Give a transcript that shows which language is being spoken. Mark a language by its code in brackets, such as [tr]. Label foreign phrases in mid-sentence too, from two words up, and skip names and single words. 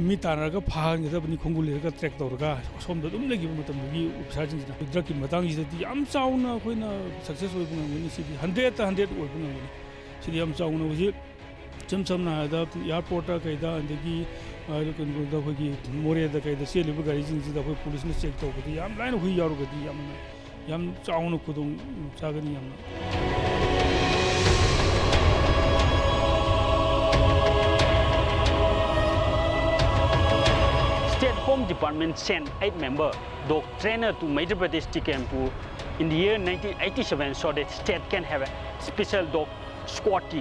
[mni] ꯃꯤ ꯇꯥꯟꯅꯔꯒ ꯐꯥꯍꯟꯒꯗꯕꯅꯤ ꯈꯣꯡꯒꯨꯜ ꯂꯩꯔꯒ ꯇ꯭ꯔꯦꯛ ꯇꯧꯔꯒ ꯁꯣꯝꯗ ꯑꯗꯨꯝ ꯂꯩꯈꯤꯕ ꯃꯇꯝꯗꯨꯒꯤ ꯑꯣꯐꯤꯁꯥꯔꯁꯤꯡꯁꯤꯅ ꯗ꯭ꯔꯒꯀꯤ ꯃꯇꯥꯡꯁꯤꯗꯗꯤ ꯌꯥꯝ ꯆꯥꯎꯅ ꯑꯩꯈꯣꯏꯅ ꯁꯛꯁꯦꯁ ꯑꯣꯏꯕ ꯉꯝꯒꯅꯤ ꯁꯤꯗꯤ 100ꯇ 100 ꯑꯣꯏꯕ ꯉꯝꯒꯅꯤ ꯁꯤꯗꯤ ꯌꯥꯝ ꯆꯥꯎꯅ ꯍꯧꯖꯤꯛ ꯏꯆꯝ ꯁꯝꯅ ꯍꯥꯏꯔꯕꯗ ꯏꯌꯥꯔꯄꯣꯔꯠꯇ ꯀꯩꯗ ꯑꯗꯒꯤ ꯀꯩꯅꯣꯗ ꯑꯩꯈꯣꯏꯒꯤ ꯃꯣꯔꯦꯗ ꯀꯩꯗ ꯆꯦꯜꯂꯤꯕ ꯒꯥꯔꯤꯁꯤꯡꯁꯤꯗ ꯑꯩꯈꯣꯏ ꯄꯨꯂꯤꯁꯅ ꯆꯦꯛ ꯇꯧꯕꯗ ꯌꯥꯝ ꯂꯥꯏꯅ ꯍꯨꯏ ꯌꯥꯎꯔꯒꯗꯤ ꯌꯥꯝ ꯆꯥꯎꯅ ꯈꯨꯗꯣꯡ ꯆꯥꯒꯅꯤ ꯌꯥꯝꯅ [en] State Home Department sent 8 member dog trainer to Madhya Pradesh Tikempur in the year 1987 so that state can have a special dog squad team.